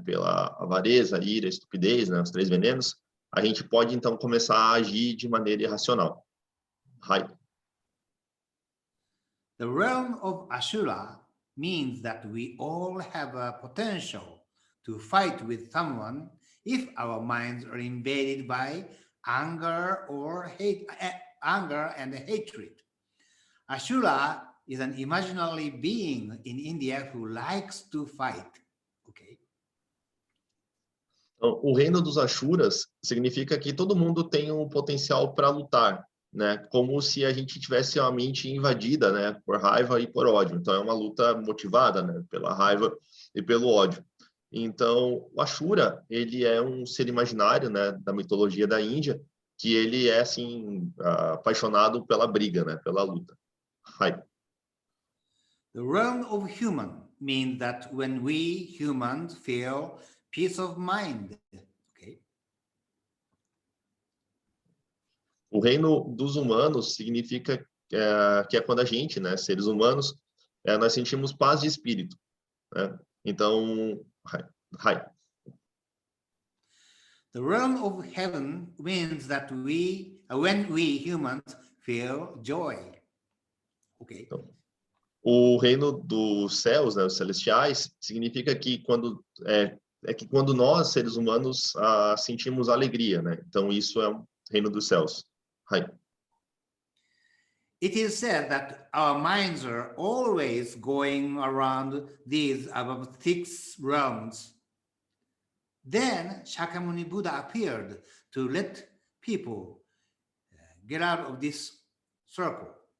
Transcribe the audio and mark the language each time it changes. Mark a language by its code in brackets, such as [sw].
[pt] Pela avareza, ira, estupidez, né? Os três venenos, a gente pode, então, começar a agir de maneira irracional. Hai. [en] The realm of Ashura means that we all have a potential to fight with someone if our minds are invaded by anger or anger and hatred. Ashura is an imaginary being in India who likes to fight. Okay. [pt] Então, o reino dos Ashuras significa que todo mundo tem um potencial para lutar, né? Como se a gente tivesse uma mente invadida, né? Por raiva e por ódio. Então, é uma luta motivada, né? Pela raiva e pelo ódio. Então, o Ashura, ele é um ser imaginário, né? Da mitologia da Índia, que ele é, assim, apaixonado pela briga, né? Pela luta. Hai. [en] The realm of human means that when we humans feel peace of mind. Okay. [pt] O reino dos humanos significa que é quando a gente, né, seres humanos, nós sentimos paz de espírito, né? Então, hai. [en] The realm of heaven means that when we humans feel joy. Okay. [pt] Então, o reino dos céus, né, os celestiais, significa que quando nós, seres humanos, sentimos alegria, né? Então, isso é o reino dos céus. Hai. [en] It is said that our minds are always going around these above 6 realms. Then Shakyamuni Buddha appeared to let people get out of this circle.